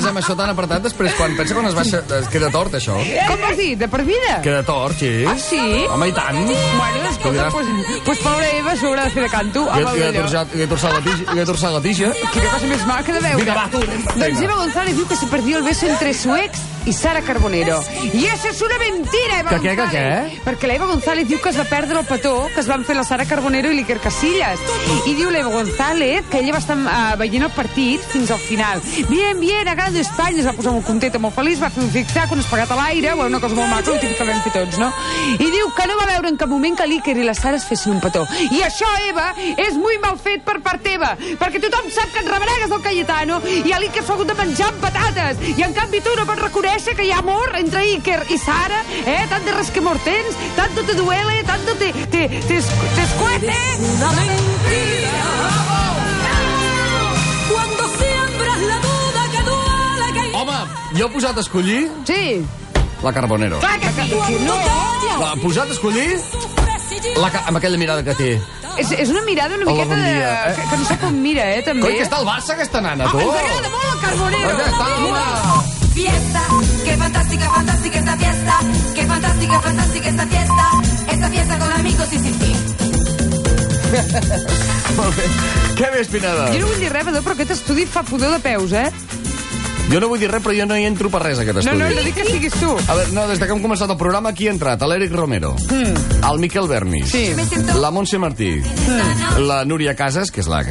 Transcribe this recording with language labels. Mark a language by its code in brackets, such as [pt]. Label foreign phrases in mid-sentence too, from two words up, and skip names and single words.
[ca] després amb això tan apretat, després quan pensa quan es baixa... Queda tort, això. Com vols dir? De per vida? Queda tort, sí. Ah, sí? Home, i tant. Bueno, escolta, pues pobra Eva s'ho haurà de fer de canto. Li he torçat la tija. Quina cosa més maca de veure. Vinga, va, tu. Doncs Eva González diu que [es] se perdió el beso entre su ex y Sara Carbonero. [ca] I això és una mentira, Eva González. què? Perquè l'Eva González diu que es va perdre el petó que es van fer la Sara Carbonero i l'Iker Casillas. I diu l'Eva González que ella va estar veient el partit fins al final. [es] Bien, ha ganado España. [ca] Es va posar molt contenta, molt feliç, va fer un fixar quan es pagat a l'aire, bueno, una cosa molt maca, el típic que vam fer tots, no? I diu que no va veure en cap moment que l'Iker i la Sara es fessin un petó. I això, Eva, és molt mal fet per part teva, perquè tothom sap que et reberegues del Cayetano i a l'Iker s'ha hagut de menjar amb patates. I en canvi tu no pots reconèixer que hi ha amor entre Iker i Sara, tant de resquemor tens, [es] tanto te duele, tanto te escuece. Una mentira. Cuando siembras la duda que duele que... [ca] Home, jo he posat a escollir Sí. la Carbonero. Clar que sí. L'ha posat a escollir amb aquella mirada que té. És una mirada una miqueta bon dia, que no sap on mira, també. Coi, que està al Barça, aquesta nana, tu? Ens agrada molt el Carbonero. Ja està, home. [es] Fiesta, qué fantástica, fantástica esta fiesta. Qué fantástica, fantástica esta fiesta. Esta fiesta con amigos y sin ti. [ca] Molt bé. Què més, Pineda? Jo no vull dir res, però aquest estudi fa pudor de peus, Jo no vull dir res, però jo no hi entro per res, aquest estudi. No dic que siguis tu. A veure, no, des que hem començat el programa, aquí ha entrat l'Eric Romero, el Miquel Bernis, Sí. la Montse Martí, la Núria Casas, que és la...